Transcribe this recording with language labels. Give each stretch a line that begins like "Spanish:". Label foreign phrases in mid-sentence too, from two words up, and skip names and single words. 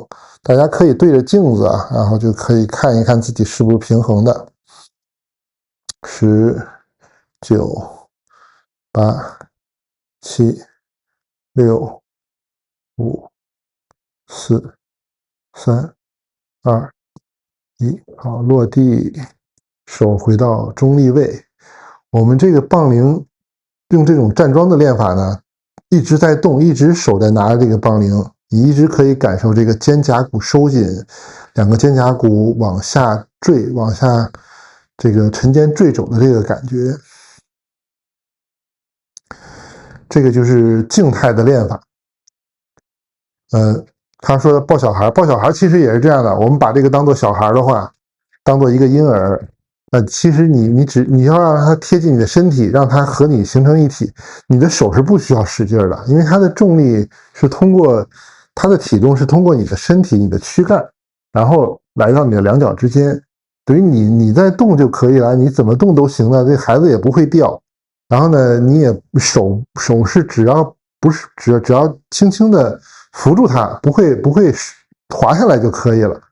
Chinese: 大家可以對着鏡子啊，然後就可以看一看自己是不是平衡的。10、9、8、7、6、5、4、3、2、1，好，落地，手回到中立位。我們這個槓鈴用這種站樁的練法呢，一直在動，一直手在拿着這個槓鈴，你一直可以感受這個肩胛骨收緊，兩個肩胛骨往下墜，往下這個沉肩墜肘的這個感覺。這個就是靜態的練法。他說的抱小孩其實也是這樣的。我們把這個當做小孩的話，當做一個嬰兒，其實你要讓他貼近你的身體，讓他和你形成一體，你的手是不需要使勁的，因為它的重力是通過它的體重是通過你的身體、你的軀幹，然後來到你的兩腳之間，等於你在動就可以了，你怎麼動都行了，這孩子也不會掉。然後呢，你也手是只要輕輕的扶住它，不會滑下來就可以了。